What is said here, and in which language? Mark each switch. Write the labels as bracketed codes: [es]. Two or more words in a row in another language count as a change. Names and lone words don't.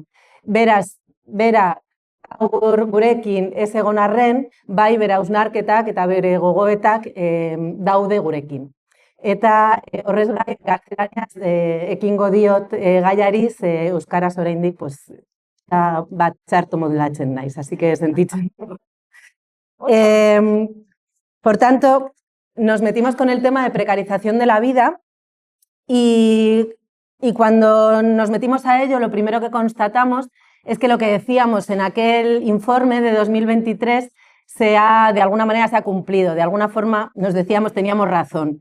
[eu] Beraz, bera gurekin ez egon arren, bai bere hausnarketak eta bere gogoetak daude gurekin. Eta horrez gain gaztelaniaz ekingo diot gaiari, ze euskaraz oraindik bat txarto modulatzen naiz, [es] así que sentitzen. Por tanto, nos metimos con el tema de precarización de la vida y cuando nos metimos a ello, lo primero que constatamos es que lo que decíamos en aquel informe de 2023 de alguna manera se ha cumplido, de alguna forma nos decíamos teníamos razón.